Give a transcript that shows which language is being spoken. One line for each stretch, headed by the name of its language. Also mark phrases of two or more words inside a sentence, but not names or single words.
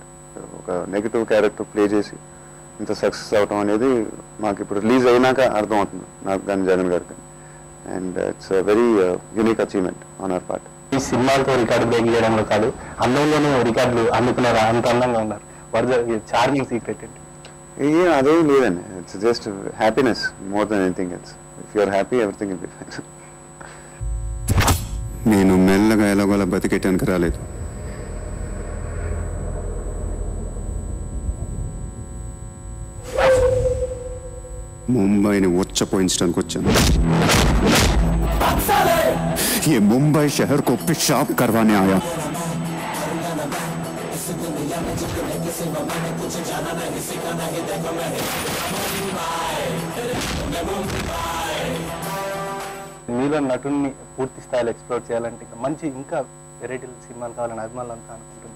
Telugu: ఒక
English: negative character play
Telugu: చేసి ఇంత సక్సెస్ అవటం అనేది మాకు ఇప్పుడు రిలీజ్ అయినాక అర్థమవుతుంది, నాకు కానీ జగన్ గారికి.
English: And it's very unique achievement on our part.
Telugu: ఈ సినిమాలతో
English: record break
Telugu: చేయడంలో కాదు, అందంలోనే రికార్డులు అందుకున్నారు, అంత అందంగా ఉన్నారు.
English: What the charming secret ఏంటి?
Telugu: అదేం లేదండి,
English: It's just happiness more than anything else. If you are happy everything will be fine.
Telugu: నేను మెల్లగా ఎలాగోలా బతికేటానికి రాలేదు, ముంబైని ఉచ్చపోయించడానికి వచ్చాను.
Hindi: ये मुंबई शहर को पेशाब करवाने आया.
Telugu: మీలో నటుని పూర్తి స్థాయిలో ఎక్స్ప్లోర్ చేయాలంటే మంచి ఇంకా వెరైటీ సినిమాలు కావాలని అభిమానులు అంతా అనుకుంటుంటారు.